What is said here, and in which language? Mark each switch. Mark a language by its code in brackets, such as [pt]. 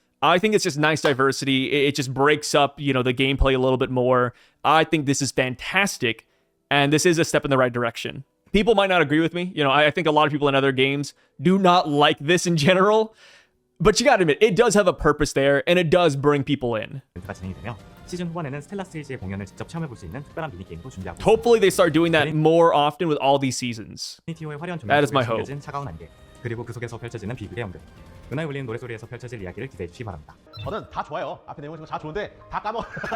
[en] I think it's just nice diversity. It just breaks up, you know, the gameplay a little bit more. I think this is fantastic, and this is a step in the right direction. People might not agree with me. You know, I think a lot of people in other games do not like this in general, but you gotta admit, it does have a purpose there, and it does bring people in. [ko] 시즌 후반에는 스텔라 스테이지의 공연을 직접 체험해 볼 수 있는 특별한 미니 게임도 준비하고 있습니다. [en] Hopefully they start doing that more often with all these seasons. That is my hope. [ko] 차가운 안개 그리고 그 속에서 펼쳐지는 비극의 연극 은하에 울리는 노래소리에서 펼쳐질 이야기를 기대해 주시기 바랍니다. 저는 다 좋아요. 앞에 내용 다 좋은데 다 까먹.